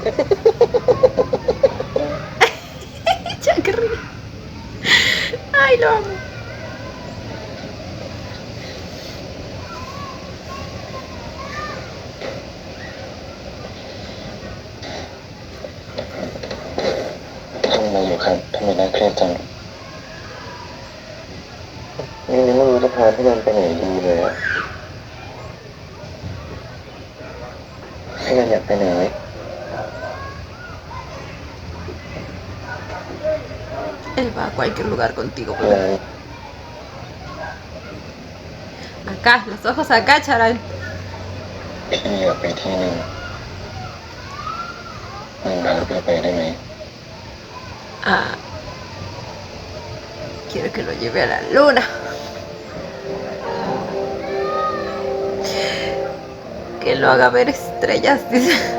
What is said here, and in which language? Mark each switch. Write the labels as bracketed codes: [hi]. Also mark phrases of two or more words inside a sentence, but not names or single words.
[es] Ya que ríe. Ay, lo amo. [th] ทำอะไรอยู่ครับทำไมน่าเครียดจังนี่ไม่รู้จะพาพี่นันไปไหนดีเลยอะพี่นันอยากไปไหน [es] Él va a cualquier lugar contigo, เล bebé. ย Acá, los ojos acá, charal. [th] พี่อยากไปที่หนึ่งมันพาพี่ไปได้ไหม [es] Ah, quiero que lo lleve a la luna. Que lo haga ver estrellas, dice.